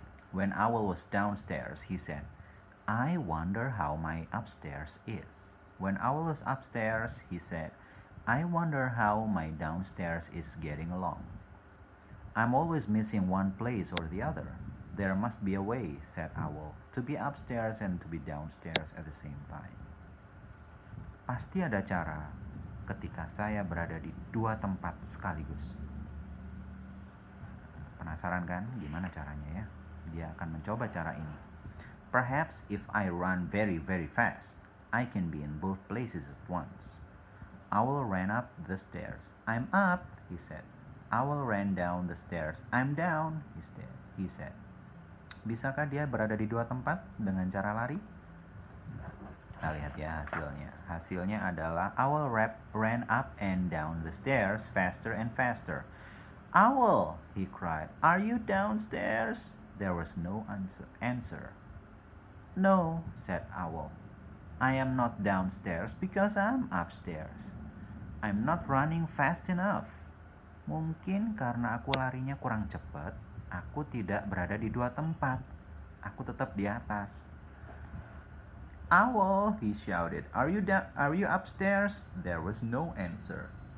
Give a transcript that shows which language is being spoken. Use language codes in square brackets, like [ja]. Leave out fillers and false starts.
[en] When Owl was downstairs, he said, "I wonder how my upstairs is." When Owl was upstairs, he said, "I wonder how my downstairs is getting along." "I'm always missing one place or the other." "There must be a way," said Owl, "to be upstairs and to be downstairs at the same time." [id] Pasti ada cara ketika saya berada di dua tempat sekaligus. Penasaran kan gimana caranya ya? Dia akan mencoba cara ini. [en] Perhaps if I run very, very fast, I can be in both places at once. Owl ran up the stairs. "I'm up," he said. Owl ran down the stairs. "I'm down," he said. [id] Bisakah dia berada di dua tempat dengan cara lari? Kita lihat ya hasilnya. Hasilnya adalah [en] Owl ran up and down the stairs faster and faster. "Owl," he cried, "are you downstairs?" There was no answer. "No," said Owl. "I am not downstairs because I'm upstairs. I'm not running fast enough." [id] Mungkin karena aku larinya kurang cepat, aku tidak berada di dua tempat. Aku tetap di atas. [en] "Owl," he shouted, Are you upstairs?" There was no answer.